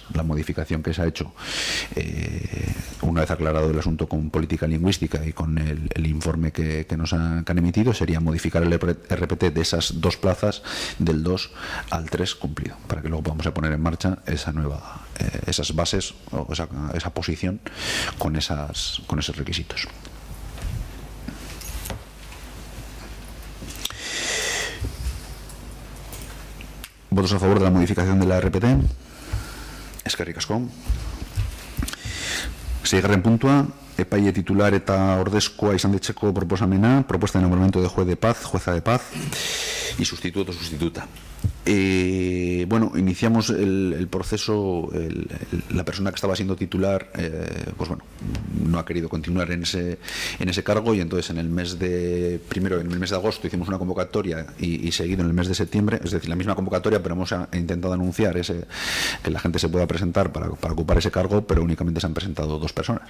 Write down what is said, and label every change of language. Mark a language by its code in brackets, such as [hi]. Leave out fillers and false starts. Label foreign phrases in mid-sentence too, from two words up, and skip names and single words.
[es] La modificación que se ha hecho una vez aclarado el asunto con política lingüística y con el informe que nos han emitido, sería modificar el RPT de esas 2 plazas del 2 al 3 cumplido, para que luego podamos poner en marcha esa nueva esas bases o esa posición con esos requisitos. ¿Votos a favor de la modificación de la RPT? [eu] Eskerrik asko. Seigarren puntua, epaile titular eta ordezkoa izan ditzeko proposamena, [es] propuesta de nombramiento de juez de paz, jueza de paz y sustituto o sustituta. Bueno, iniciamos el proceso, la persona que estaba siendo titular, pues bueno, no ha querido continuar en ese cargo y entonces en el mes de agosto hicimos una convocatoria y seguido en el mes de septiembre, es decir, la misma convocatoria, pero hemos intentado anunciar que la gente se pueda presentar para ocupar ese cargo, pero únicamente se han presentado 2 personas.